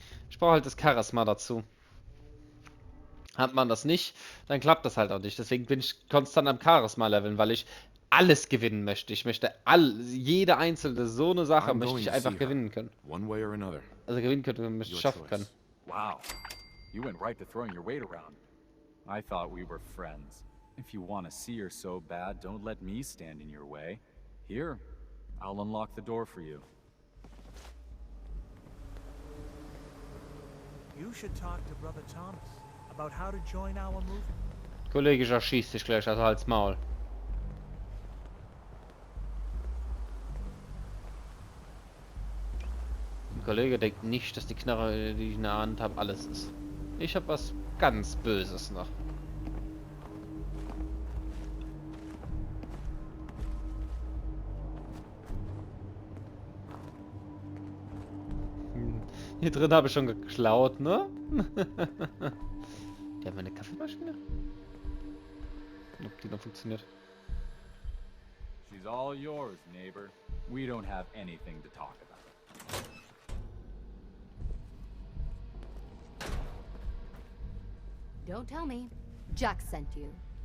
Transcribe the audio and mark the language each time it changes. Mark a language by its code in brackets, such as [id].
[de] Ich brauche halt das Charisma dazu. Hat man das nicht, dann klappt das halt auch nicht. Deswegen bin ich konstant am Charisma leveln, weil ich alles gewinnen möchte. Ich möchte jede einzelne so eine Sache möchte ich einfach gewinnen können. Also gewinnen können, möchte ich schaffen können. [en] Wow. You went right to throwing your weight around. I thought we were friends. If you want to see her so bad, don't let me stand in your way. Here, I'll unlock the door for you. You should talk to Brother Thomas about how to join our movement. [de] Kollege erschießt sich gleich also als Maul. Der Kollege denkt nicht, dass die Knarre, die ich in der Hand habe, alles ist. Ich habe was ganz Böses noch. Hier drin habe ich schon geklaut, ne? Der hat meine Kaffeemaschine? Ob die noch funktioniert? [en] She's all yours, neighbor. We don't have anything to talk about. Don't tell me. Jack sent you.